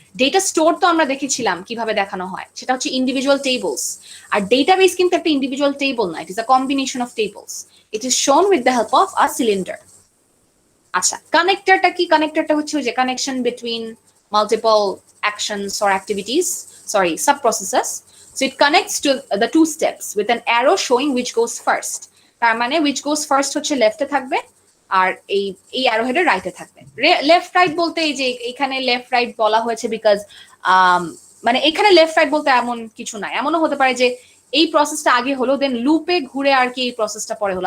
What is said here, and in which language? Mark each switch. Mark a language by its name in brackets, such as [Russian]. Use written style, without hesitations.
[Bangla] Data store তো আমরা দেখেছিলাম কিভাবে দেখানো হয়, সেটা হচ্ছে ইন্ডিভিজুয়াল টেবলস। আর ডেটাবেস কিন্তু একটা ইন্ডিভিজুয়াল টেবল না, it is a combination of tables. [English] It is shown with the help of a cylinder. আচ্ছা, কানেক্টরটা কি? কানেক্টরটা হচ্ছে যে connection between multiple actions or activities, sub processes. So it connects to the two steps with an arrow showing which goes first. [Bangla] তার মানে which goes first হচ্ছে লেফটে থাকবে, আর এই অ্যারো হেডের রাইটে থাকবে। লেফট রাইট বলতে এই যে এখানে লেফট রাইট বলা হয়েছে বিকজ মানে এখানে লেফট রাইট বলতে এমন কিছু নাই। এমনও হতে পারে যে এই প্রসেসটা আগে হলো, দেন লুপে ঘুরে আর কি এই প্রসেসটা পরে হলো।